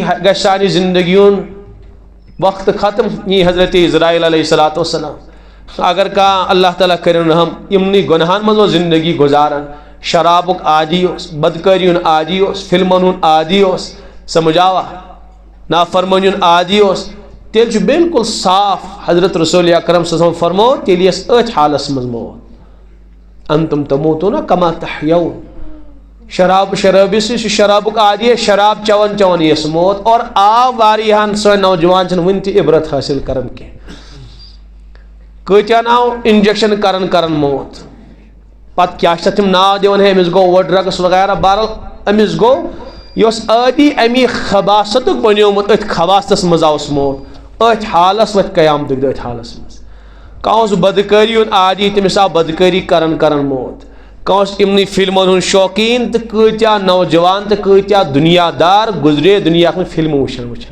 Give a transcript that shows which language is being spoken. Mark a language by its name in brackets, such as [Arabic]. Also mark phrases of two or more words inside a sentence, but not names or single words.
[Kashmiri] گژھِ سانہِ زندگی ہُنٛد وقت ختم یی حضرت اسرائیل [Arabic] علیہ الصلوۃ والسلام [Kashmiri] اگر کانٛہہ اللہ تعالیٰ کٔرِن رحم یِمنٕے گۄنہن منٛز اوس زندگی گُزاران شرابُک عادی اوس بدکٲری ہُنٛد عادی اوس فلمن ہُنٛد عادی اوس سمجھ آوا نافرمٲنی ہُنٛد عادی اوس تیٚلہِ چھُ بالکل صاف حضرت رسول اکرم [Arabic] صلی اللہ علیہ وسلم [Kashmiri] فرموو تیٚلہِ یس أتھۍ حالس منٛز موت [Arabic] انتم تموتون کما تحیون [Kashmiri] شرابی سۭتۍ چھُ شرابُک عادی شراب چٮ۪وان چٮ۪وان یِیَس موت اور آو واریاہن سٲنۍ نوجوان چھِنہٕ وُنہِ تہِ عبرت حٲصِل کران کینٛہہ کۭتیاہ ناو انجکشن کران موت پتہٕ کیاہ چھِ تتھ تِم ناو دِوان ہے أمِس گوٚو وہ ڈرگس وغیرہ بہرحال أمِس گوٚو یہِ اوس عٲدی امی خباستُک بنیومُت أتھۍ خباستس منٛز آوُس موت أتھۍ حالس وۄتھِ قیامتُک دۄہ أتھۍ حالس منٛز کانٛہہ اوس بدکٲری ہُنٛد عادی تٔمِس آو بدکٲری کران موت کانٛہہ اوس یِمنٕے فلمن ہُنٛد شوقیٖن تہٕ کۭتیاہ نوجوان تہٕ کۭتیاہ دُنیا دار گُزرے دُنیاہس منٛز فلمہٕ وٕچھان